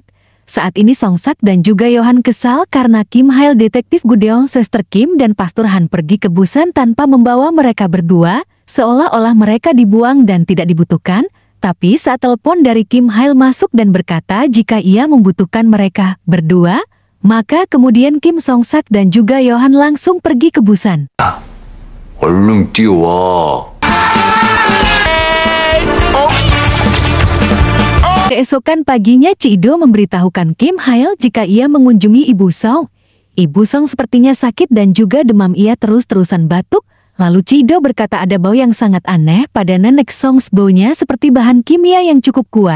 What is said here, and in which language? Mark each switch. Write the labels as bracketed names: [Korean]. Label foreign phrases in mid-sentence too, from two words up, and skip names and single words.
[Indonesian] Saat ini Song Sak dan juga Yohan kesal karena Kim Hail, detektif Gudeong, Suster Kim dan Pastor Han pergi ke Busan tanpa membawa mereka berdua, seolah-olah mereka dibuang dan tidak dibutuhkan. Tapi saat telepon dari Kim Hail masuk dan berkata jika ia membutuhkan mereka berdua, maka kemudian Kim Song Sak dan juga Yohan langsung pergi ke Busan. [Korean] 얼른 뛰어와. [Indonesian] Keesokan paginya Ci-do memberitahukan Kim Hail jika ia mengunjungi Ibu Song. Ibu Song sepertinya sakit dan juga demam, ia terus-terusan batuk. Lalu Ci-do berkata ada bau yang sangat aneh pada nenek Song, baunya seperti bahan kimia yang cukup kuat.